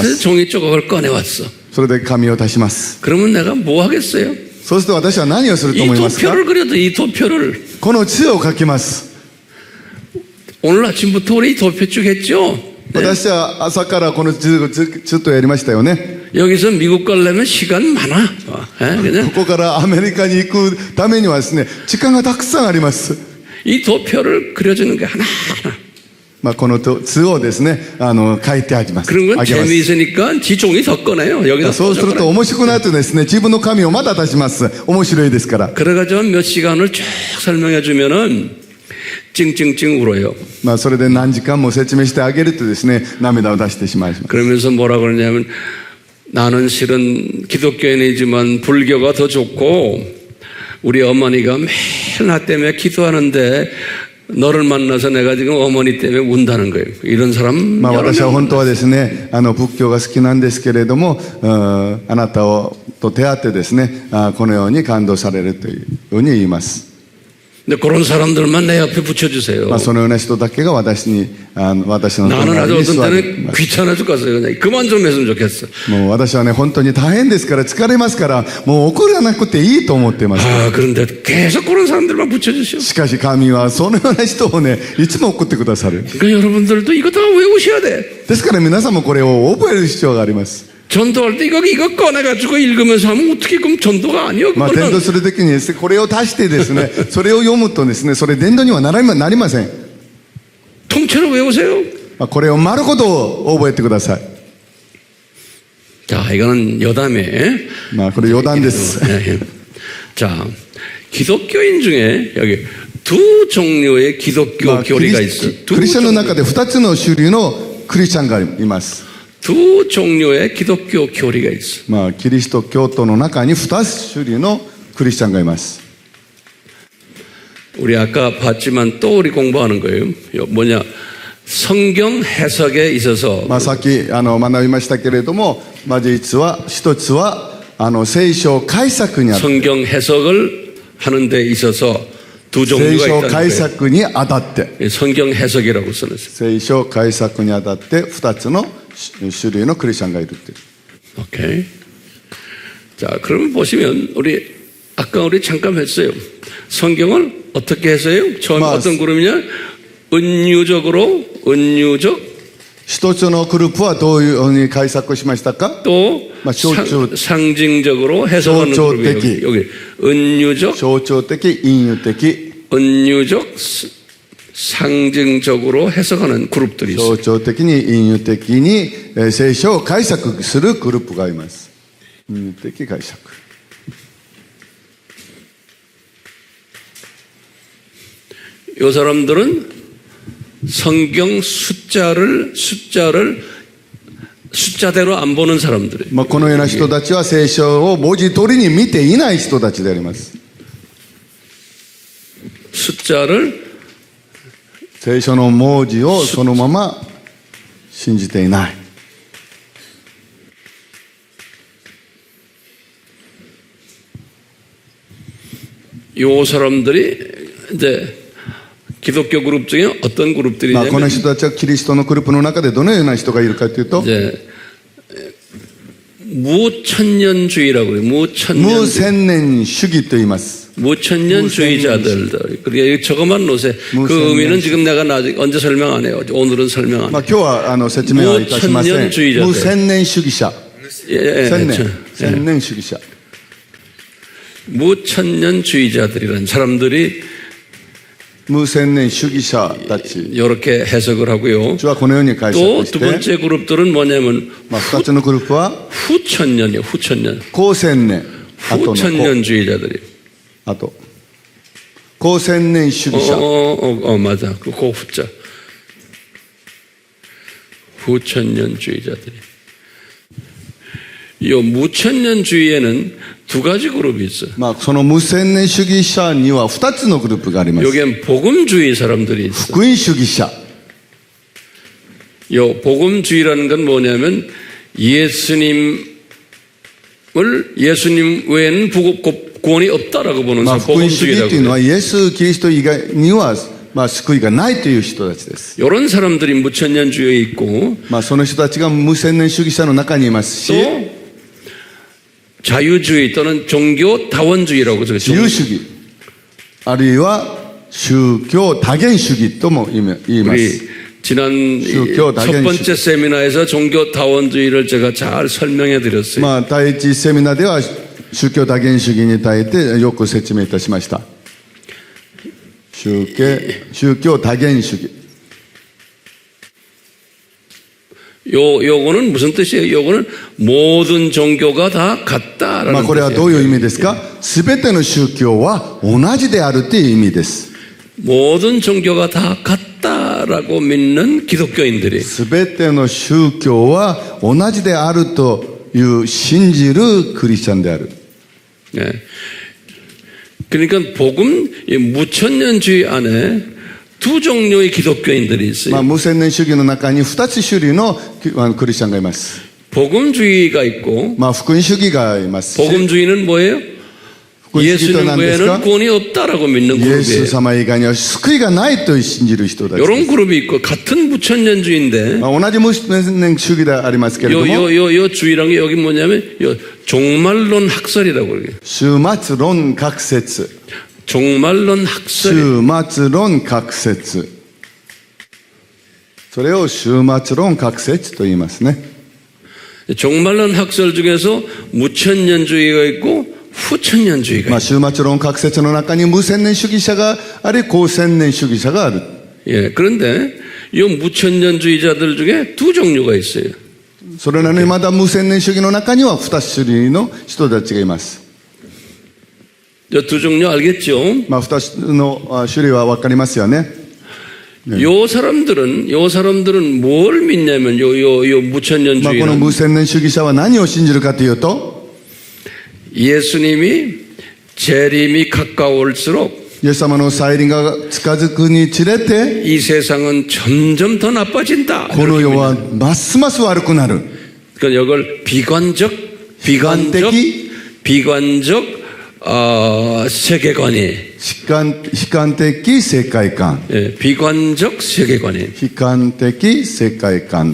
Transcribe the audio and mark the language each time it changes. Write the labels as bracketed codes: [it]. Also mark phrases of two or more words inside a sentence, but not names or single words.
[ko] 그래서 [ja] す。 [ko] 종이 조각을 꺼내왔어. [ja] それで紙を足します。 [ko] 그러면 내가 뭐 하겠어요? [ja] そうすると私は何をすると [ko] 이 [ja] 思いますか？ [ko] 도표를 그려도 이 도표를 [ja] この字を書きます。 [ko] 오늘 아침부터 우리 이 도표 쭉 했죠? [ja] 私は朝からこの字をずっとやりましたよね。 [ko] 여기서 미국 가려면 시간 많아. 그냥 [ja] ここからアメリカに行くためにはですね、時間がたくさんあります。 [ko] 이 도표를 그려주는 게 하나하나. [ja] まあ、この図をですね、書いてあります。 [ko] 그런 건 [ja] あげます。 [ko] 재미있으니까 지 종이 더 꺼내요. 여기다 [ja] そうすると [ko] 꽂아버려요. [ja] 面白くなるとですね、自分の紙をまた出します。面白いですから。 [ko] 그래가지고 몇 시간을 쭉 설명해 주면은 찡찡찡 울어요. [ja] まあ、それで何時間も説明してあげるとですね、涙を出してしまいます。 [ko] 그러면서 뭐라 그러냐면 나는 실은 기독교인이지만 불교가 더 좋고 우리 어머니가 매일 나 때문에 기도하는데 너를 만나서 내가 지금 어머니 때문에 운다는 거예요. 이런 사람 [ja] まあ、 [ko] 여러 [ja] 私は [ko] 명 [ja] 本当はですね、仏教が好きなんですけれども、あなたと出会ってですね、このように感動されるというように言います。 [ko] 근데 그런 사람들만 내 옆에 붙여주세요. [ja] まあ、そのような人だけが私の [ko] 나는 [ja] 隣 [ko] 아주 [ja] に [ko] 어떤 [ja] 座り [ko] 때는 귀찮아 죽겠어요. 그냥 그만 좀 했으면 좋겠어. [ja] もう私はね、本当に大変ですから疲れますから、もう怒らなくていいと思ってます。 [ko] 아, 그런데 계속 그런 사람들만 붙여주셔. [ja] しかし神はそのような人をね、いつも送ってくださる。 [ko] 그러니까 여러분들도 이거 다 외우셔야 돼. [ja] ですから皆さんもこれを覚える必要があります。 [ko] 전도할 때 이거 꺼내가지고 읽으면서 하면 어떻게 그럼 전도가 아니요? [ja] まあ、伝道するときにですね、これを足してですね、それを読むとですね、それ伝道にはなりません。 [ko] 통째로 외우세요. [ja] まあ、これを丸ごと覚えてください。 [ko] 자, 이거는 여담에. [ja] まあ、これ余談です。 [ko] 자, 기독교인 중에 여기 두 종류의 기독교 [ja] まあ、ク [ko] 교리가 [ja] リ [ko] 있어. [ja] スチャンの中で2つの種類のクリスチャンがいます。 [ko] 두 종류의 기독교 교리가 있어. [ja] まあ、キリスト教徒の中に2つ種類のクリスチャンがいます。 [ko] 우리 아까 봤지만 또 우리 공부하는 거예요. 뭐냐? 성경 해석에 있어서 [ja] まあ、さっき学びましたけれども、まあ、実は一つは聖書解釈にあたって [ko] 성경 해석을 하는 데 있어서 두 [ja] 聖 [ko] 종류가 [ja] 書 [ko] 있다는 [ja] 解 [ko] 거예요. [ja] 釈にあたって [ko] 성경 해석이라고 써놨어요. [ja] 聖書解釈にあたって2つの種類のクリスチャンがいるっていう。 [ko] 오케이. 자, 그러면 보시면 아까 우리 잠깐 했어요. 성경을 어떻게 했어요? 처음 맞- 어떤 그룹이냐? 은유적 [ja] 一つのグループはどういうふうに解釈しましたか？ [ko] 또 [ja] 象徴- [ko] 상징적으로 해석하는 그룹이에요. [ja] 象徴的. [ko] 여기 은유적, [ja] 象徴的、隠喩的、 [ko] 은유적, 상징적으로 해석하는 그룹들이 있어요. [ja] 象徴的に隠喩的に聖書を解釈するグループがいます。隠喩的解釈。 [ko] 이 사람들은 성경 숫자대로 안 보는 사람들이에요. [ja] まあ、このような人たちは聖書を文字通りに見ていない人たちであります。 [ko] 숫자를 [ja] 聖書の文字をそのまま信じていない。 [ko] 요 사람들이 이제 기독교 그룹 중에 어떤 [ja] まあ、こ [ko] 그룹들이냐면 [ja] の人たちはキリストのグループの中でどのような人がいるかというと、 [ko] 이제 무천년주의라고 그래요. [ja] 무천년主義と言います。 [ko] 무천년주의자들. 그러니까 저것만 놓으세요. 그 의미는 지금 내가 언제 설명 안 해요. 오늘은 설명 안 해요. [ja] 今日は説明はいたしません。無千年主義者。千年主義者。 [ko] 무천년주의자들이라는 사람들이 [ja] 無千年主義者たち。 [ko] 이렇게 해석을 하고요. 또 두 번째 그룹들은 뭐냐면 [ja] 2 つのグループは [ko] 후천년이요. 후천년. [ja] 後千年。 [ko] 후천년주의자들이. [ja] あと後千年主義者。 [ko] 맞아. 그 후자. 후천년주의자들이. 이 무천년주의에는 두 가지 그룹이 있어요. [ja] その無千年主義者には2つのグループがあります。 [ko] 여기엔 복음주의 사람들이 있어요. [ja] 福音主義者。 [ko] 요 복음주의라는 건 뭐냐면 예수님 외에는 구원이 없다라고 보는 사람 [ja] 福音主義 [ko] 복음주의라고 [ja] というのは [ko] 해요. [ja] イエス・キリスト以外には救いがないという人たちです。 [ko] 이런 사람들이 무천년주의에 있고 [ja] その人たちが無千年主義者の中にいますし、 [ko] 또 자유주의 또는 종교다원주의라고 그러죠. [ja] 自由主義あるいは宗教多元主義とも言います。 [ko] 우리 지난 첫 번째 세미나에서 종교다원주의를 제가 잘 설명해 드렸어요. [ja] 第一セミナーでは宗教多元主義に対してよく説明いたしました。宗教多元主義。 [ko] 요거는 무슨 뜻이에요? 요거는 모든 종교가 다 같다라는 [ja] これはどういう意味ですか？すべての宗教は同じであるという意味です。 [ko] 모든 종교가 다 같다라고 믿는 기독교인들이 [ja] すべての宗教は同じであるという信じるクリスチャンである。 [ko] 네. 그러니까 복음 무천년주의 안에 두 종류의 기독교인들이 있어요. [ja] 無千年主義の中に2つ種類のクリスチャンがいます。 [ko] 복음주의가 있고 [ja] 福音主義がいますし、 [ko] 복음주의는 뭐예요? [ja] 福音主義とは [ko] 예수님 [ja] 何です [ko] 외에는 [ja] か？ [ko] 구원이 없다라고 믿는 [ja] イエス [ko] 그룹이에요. [ja] 様以外には救いがないと信じる人たちです。 [ko] 이런 그룹이 있고 같은 무천년주의인데 [ja] 同じ無千年主義でありますけれども、 [ko] 요 주의란 게 여기 뭐냐면 요 종말론 학설이라고 그래요. [ja] 終末論学説。 [ko] 종말론 학설. [ja] 終末論学説。それを終末論学説と言いますね。 [ko] 종말론 학설 중에서 무천년주의가 있고 후천년주의가 있어요. [ja] 終末論学説の中に無千年主義者があり、後千年主義者がある。 [ko] 예, 그런데 이 무천년주의자들 중에 두 종류가 있어요. [ja] それなのにまだ無千年主義の中には2種類の人たちがいます。 [ko] 이 두 종류 알겠죠? [ja] 2 つの種類は分かりますよね。 [ko] 요 사람들은 뭘 믿냐면 요 [ja] この [ko] 무천년주의는 [ja] 無千年主義者は何を信じるかというと、 [ko] 예수님이 재림이 가까울수록 [ja] イエス様の再臨が近づくにつれて、 [ko] 이 세상은 점점 더 나빠진다. [ja] この世はますます悪くなる。 [ko] 그러니까 이걸 비관적 세계관이 [ja] 悲観的世界観。 [ko] 예, 비관적 세계관이 [ja] 悲観的世界観。